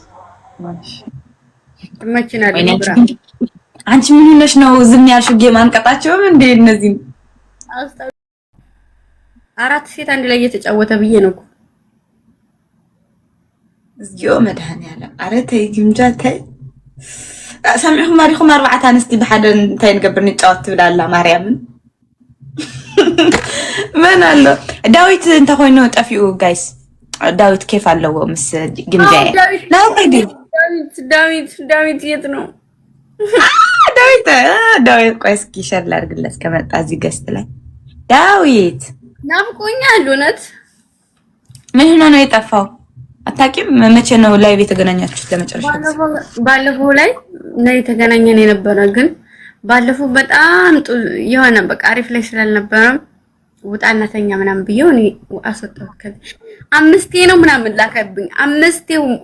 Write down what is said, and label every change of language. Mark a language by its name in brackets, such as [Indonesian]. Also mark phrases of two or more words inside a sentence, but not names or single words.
[Amharic] ተመችናል። አንቺ ምን ሆነሽ ነው ዝም ያልሽው? ጌም አንቀጣቸውም እንዴ? እነዚህ አራት ሴት አንድ ላይ እየተጫወተ ብዬ ነው እኮ [Tigrinya] እዚዮ መድኃኒዓለም። ኧረ ተይ ግምጃ ተይ። ሰሚዕኩም ማሪኹም ኣርባዕተ ኣንስቲ ብሓደ እንታይ ንገብር ንጫወት ትብላላ ማርያምን [Amharic] ምን አለ [Tigrinya] ዳዊት እንታይ ኮይኑ ጠፊኡ ጋይስ። ዳዊት ኬፍ ኣለዎ ምስ ግምጃ [Amharic] ዳዊት የት ነው? ዳዊት ቆይ እስኪ ሸር ላድርግለት ከመጣ እዚህ ገስት ላይ ዳዊት ናፍቆኛል። እውነት ምን ሆኖ ነው የጠፋው? አታውቂም? መቼ ነው ላይቭ የተገናኛችሁት ለመጨረሻ? ባለፈው ላይ ነው የተገናኘን የነበረ፣ ግን ባለፈው በጣም የሆነ በቃ አሪፍ ላይ ስላልነበረ ውጣና ተኛ ምናምን ብየው እኔ አስወጣሁት። አምስቴ ነው ምናምን ላከብኝ። አምስቴው